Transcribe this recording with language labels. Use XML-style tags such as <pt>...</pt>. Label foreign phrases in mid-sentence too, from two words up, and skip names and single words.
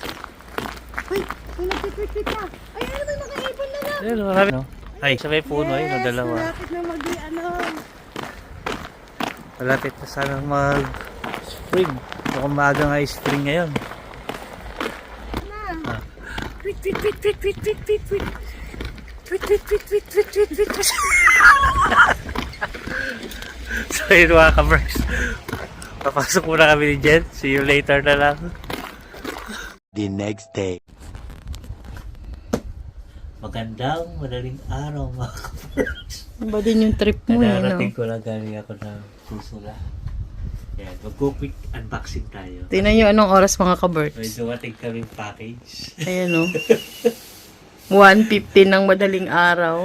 <tl>Uy, may nagtitwit na. Ay, ano ba nakaipon na lang? Ayun, marami. No? Ay, sabay puno. Ayun, ang dalawa. Malapit na ano. Malapit na sanang mag-spring. Mukhang maaga nga yung spring ngayon. Na. Ah.</tl> <en>Tweet, tweet, tweet, tweet, tweet, tweet, tweet, tweet. Tweet, tweet, tweet, tweet, tweet, tweet, tweet, tweet.</en> <tl>So yun mga ka-Berks. Papasok muna kami ni Jen.</tl> <en>See you later</en> <tl>na lang.</tl> <en>The next day.</en> <tl>Magandang madaling araw mga ka-Berks. Ano ba din yung trip mo eh, no? Nadarating ko lang galing ako ng Pusula. Yan, mag-</tl> <en>quick unboxing</en> <tl>tayo. Tingnan nyo anong oras mga May ka-Berks. dumating kaming package. Ayan o. 1:15 ng madaling araw.</tl>